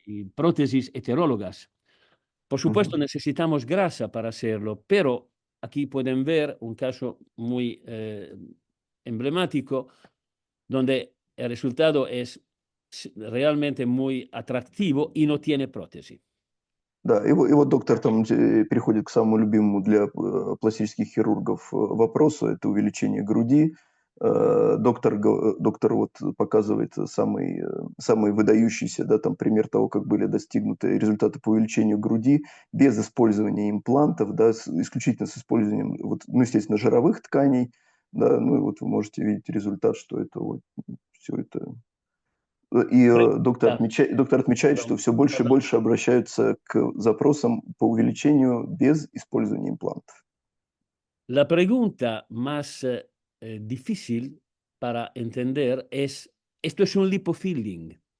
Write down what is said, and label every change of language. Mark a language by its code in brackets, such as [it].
[es] y prótesis heterólogas. Por supuesto, necesitamos grasa para hacerlo, pero aquí pueden ver un caso muy emblemático donde el resultado es realmente muy atractivo y no tiene prótesis. [ru] Да, и вот доктор там переходит к самому любимому для пластических хирургов вопросу, это увеличение груди. Доктор вот показывает самый выдающийся, да, там пример того, как были достигнуты результаты по увеличению груди без использования имплантов, да, исключительно с использованием, вот, ну, естественно, жировых тканей, да, ну и вот вы можете видеть результат, что это вот все это. И доктор отмечает, что все больше и больше обращаются к запросам по увеличению без использования имплантов. [es] La pregunta más difícil para entender es, esto es un lipofilling.